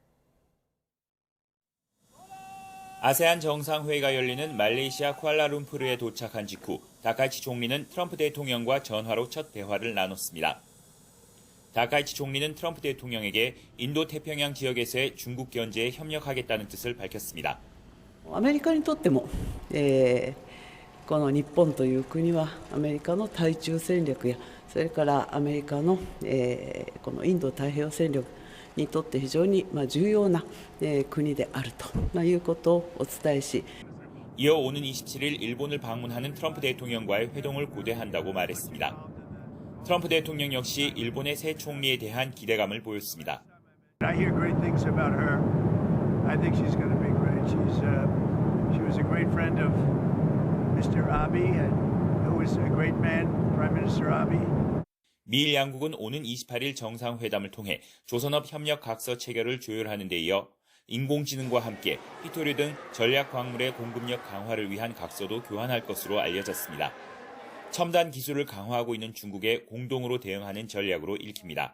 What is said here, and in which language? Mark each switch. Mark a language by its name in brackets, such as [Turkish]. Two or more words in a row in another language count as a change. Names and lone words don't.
[Korean] 아세안 정상회의가 열리는 말레이시아 쿠알라룸푸르에 도착한 직후 다카이치 총리는 트럼프 대통령과 전화로 첫 대화를 나눴습니다. 다카이치 총리는 트럼프 대통령에게 인도 태평양 지역에서의 중국 견제에 협력하겠다는 뜻을 밝혔습니다. [Japanese] アメリカにとっても、この日本という国はアメリカの対中戦略やそれからアメリカの、このインド太平洋戦略にとって非常に重要な、国であるということをお伝えし [Korean] 이어 오는 27일 일본을 방문하는 트럼프 대통령과의 회동을 고대한다고 말했습니다. 트럼프 대통령 역시 일본의 새 총리에 대한 기대감을 보였습니다. [English] I hear great things about her. I think she's going to be great. She was a great friend of Mr. Abe, who was a great man, Prime Minister Abe. [Korean] 미일 양국은 오는 28일 정상회담을 통해 조선업 협력 각서 체결을 조율하는 데 이어 인공지능과 함께 희토류 등 전략 광물의 공급력 강화를 위한 각서도 교환할 것으로 알려졌습니다. 첨단 기술을 강화하고 있는 중국에 공동으로 대응하는 전략으로 읽힙니다.